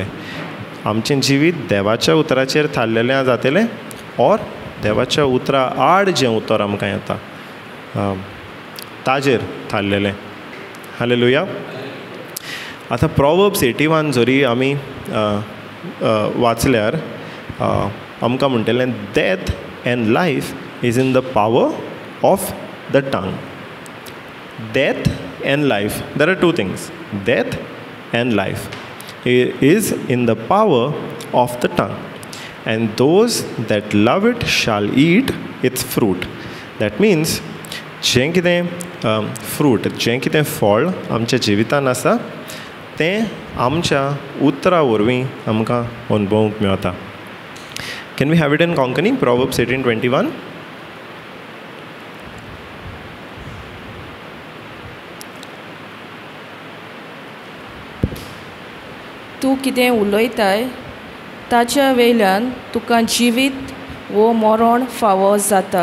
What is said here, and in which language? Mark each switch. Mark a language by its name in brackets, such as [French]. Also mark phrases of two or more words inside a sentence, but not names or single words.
[Konkani] आमचें जिवीत देवाच्या उतराचेर थारलेलें जातलें, ऑर देवाच्या उतरा आड जें उतर आमकां येता ताजेर थारलेलें. हालेलुया. आतां प्रॉवर्ब्स 81 जरी आमी वाचल्यार आमकां म्हणटलें [English] death and life is in the power of the tongue. death and life. There are two things, death and life. It is in the power of the tongue. And those that love it shall eat its fruit. That means, [Konkani] जें कितें फ्रूट, जें कितें फळ आमच्या जिवितान आसा तें आमच्या उतरां वरवीं आमकां अनुभवूंक मेळटा. [English] Can we have it in Konkani? Proverbs 18:21. [Konkani] तूं कितें उलयताय ताच्या वयल्यान तुका जिवीत वो मरण फावो जाता.